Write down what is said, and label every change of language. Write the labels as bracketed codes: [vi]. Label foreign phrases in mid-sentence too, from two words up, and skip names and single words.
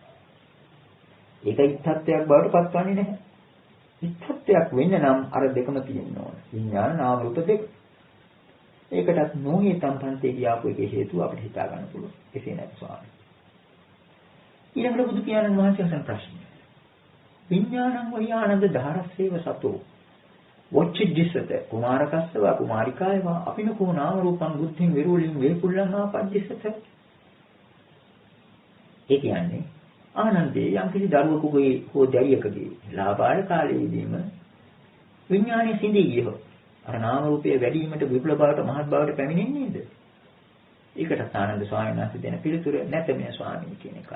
[si] ඒක ඉච්ඡත්වයක් බවට පත්වන්නේ නැහැ. ඉච්ඡත්වයක් වෙන්න නම් අර දෙකම තියෙන්න ඕන. විඥාන නාම රූප දෙක. ඒකටත් නොහේ සම්පන්තේ කියාපු එකේ හේතුව අපිට හිතා ගන්න පුළුවන්. එසේ නැත් ස්වාමී. ඊළඟට බුදු පියාණන් වහන්සේ අසන ප්‍රශ්නය. [pi] විඥානං වහි ආනන්ද ධාරස්සේව සතෝ. වොච්චිද්දිසත කුමාරකස්සව කුමාරිකායව අපිනකෝ නාම රූපං බුද්ධින් විරූලින් වේකුල්ලං ආපද්දිසත. [si] ඒ කියන්නේ ආනන්දේ යම්කිසි දරුවෙකුගේ හෝ දැරියකගේ ලාභාල කාලයේදීම විඥානයේ සිඳී ගියහොත් අර නාම රූපයේ වැඩිවීමට විපුල බවට මහත් බවට පැමිණෙන්නේ නේද? ඒකට ආනන්ද ස්වාමීන් වහන්සේ දෙන පිළිතුර නැත මේ ස්වාමීන් කියන එකයි.